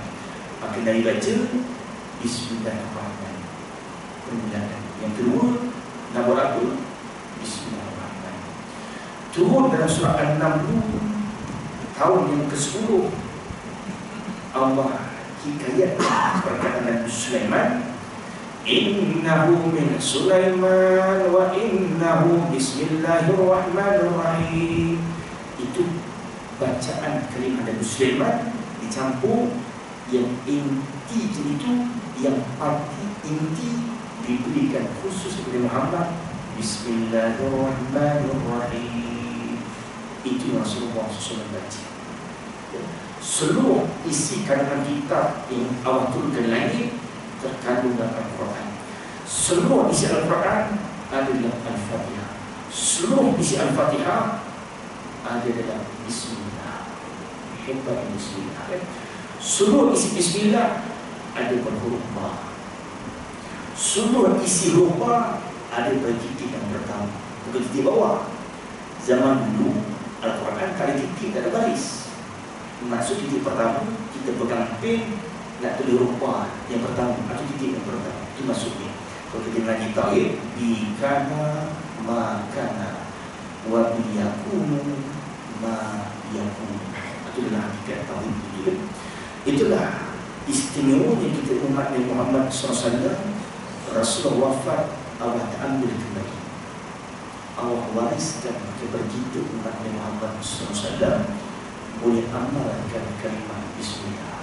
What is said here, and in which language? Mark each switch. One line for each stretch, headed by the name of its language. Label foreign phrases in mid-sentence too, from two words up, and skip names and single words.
Malay: Maka dari baca Bismillahirrahmanirrahim, permulaan. Yang kedua nama apa? Bismillahirrahmanirrahim. Turun dalam surah An-Naml tahun yang ke-10. Allah hikayat perkataan Nabi Sulaiman,
Arabic: إنه من سليمان وإنه بسم الله الرحمن الرحيم.
Malay: Itu bacaan kalimah Nabi Sulaiman dicampur yang inti itu, yang arti inti diberikan khusus kepada Muhammad, bismillahirrahmanirrahim. Itu Rasulullah SAW baca. Seluruh isi kandungan kitab yang Allah turunkan langit terkandung dalam Al-Quran. Seluruh isi Al-Quran ada dalam Al-Fatihah. Seluruh isi Al-Fatihah ada dalam Bismillah. Hebat Bismillah. Seluruh isi Bismillah ada pada huruf Ba. Seluruh isi huruf Ba ada pada titik yang pertama, bukan titik bawah. Zaman dulu Al-Quran tak ada titik, tak ada baris. Maksud titik pertama, kita pegang pen nak tulis huruf Ba yang pertama atau titik yang pertama. Itu maksudnya. Kalau kita lagi tauhid,
Arabic: بكان ما كان وبيكون ما يكون.
Malay: Itulah hakikat tauhid itu. Itulah istimewanya kita umat Nabi Muhammad SAW. Rasulullah wafat, Allah ambil kembali, Allah wariskan kepada kita umat Nabi Muhammad SAW boleh amalkan kalimah Bismillah.